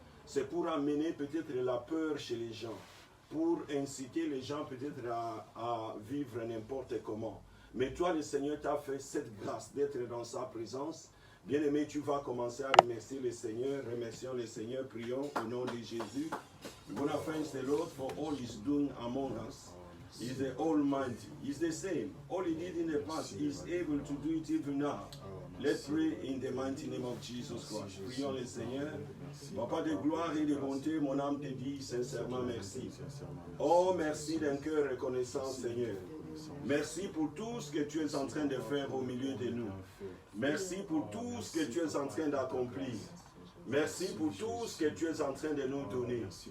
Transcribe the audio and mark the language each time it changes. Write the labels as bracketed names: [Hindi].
[French] C'est pour amener peut-être la peur chez les gens, pour inciter les gens peut-être à vivre n'importe comment. Mais toi, le Seigneur t'a fait cette grâce d'être dans sa présence. Bien-aimé, tu vas commencer à remercier le Seigneur. Remercions le Seigneur, prions au nom de Jésus. [English] We want to thank the Lord for all He's doing among us. He's the Almighty. He's the same. All He did in the past, He's able to do it even now. Let's pray in the mighty name of Jesus Christ. [French] Prions le Seigneur. Papa de gloire et de bonté, mon âme te dit sincèrement merci. Oh, merci d'un cœur reconnaissant, Seigneur. Merci pour tout ce que tu es en train de faire au milieu de nous. Merci pour tout ce que tu es en train d'accomplir. Merci pour tout ce que tu es en train de nous donner.